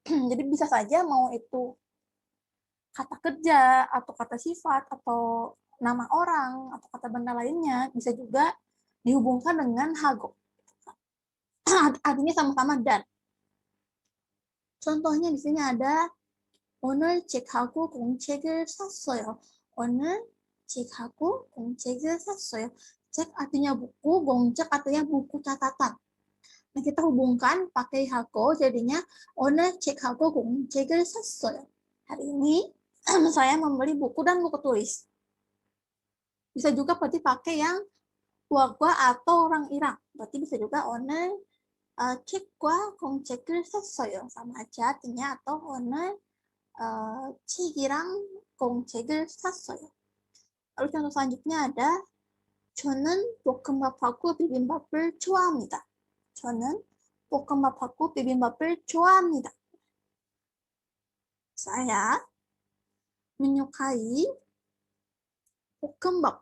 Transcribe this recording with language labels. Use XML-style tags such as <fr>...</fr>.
<id>Jadi bisa saja mau itu kata kerja atau kata sifat atau nama orang atau kata benda lainnya bisa juga dihubungkan dengan hago. Artinya sama-sama dan. Contohnya di sini ada</id> <ko>오늘 책하고 공책을 샀어요. 오늘 책하고 공책을 샀어요. 책</ko> <id>artinya buku,</id> <ko>공책</ko> <id>artinya buku catatan. Nah, kita hubungkan pakai 하고 jadinya</id> <ko>오늘 책하고 공책을 샀어요.</ko> <id>Hari ini saya membeli buku dan buku tulis. Bisa juga berarti pakai yang gua atau orang Irak. Berarti bisa juga</id> <ko>오늘 책과 공책을 샀어요.</ko> <id>sama aja artinya atau</id> <ko>오늘 책이랑 공책을 샀어요.</ko> <id>lalu contoh selanjutnya ada</id> <ko>저는 볶음밥하고 비빔밥을 좋아합니다. 저는 볶음밥하고 비빔밥을 좋아합니다.</ko> <id>Saya menyukai 볶음밥.</id>